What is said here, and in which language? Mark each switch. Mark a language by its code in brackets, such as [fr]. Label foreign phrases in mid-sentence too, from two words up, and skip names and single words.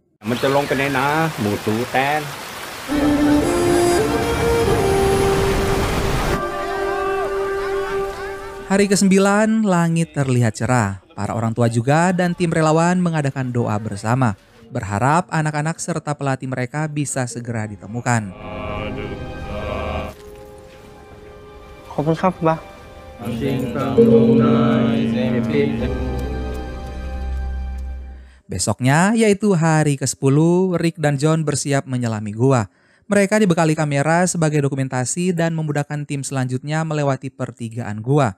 [id] Hari ke-9, langit terlihat cerah. Para orang tua juga dan tim relawan mengadakan doa bersama. berharap anak-anak serta pelatih mereka bisa segera ditemukan. [th] ขอบคุณครับบา [id] Besoknya, yaitu hari ke-10, Rick dan John bersiap menyelami gua. Mereka dibekali kamera sebagai dokumentasi dan memudahkan tim selanjutnya melewati pertigaan gua.